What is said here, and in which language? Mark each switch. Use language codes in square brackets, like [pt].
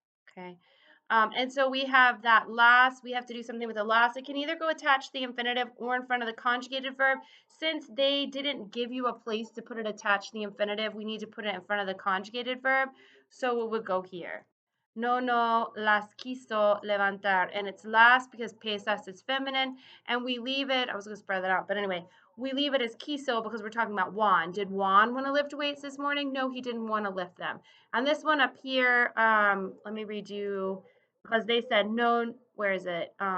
[en] Okay. And so we have that last, we have to do something with the last. It can either go attached to the infinitive or in front of the conjugated verb. Since they didn't give you a place to put it attached to the infinitive, we need to put it in front of the conjugated verb. So it would go here. [es] No, no, las quiso levantar. [en] And it's last because pesas is feminine. And we leave it, I was going to spread that out. But anyway, we leave it as quiso because we're talking about Juan. Did Juan want to lift weights this morning? No, he didn't want to lift them. And this one up here, let me read you, because they said no, where is it?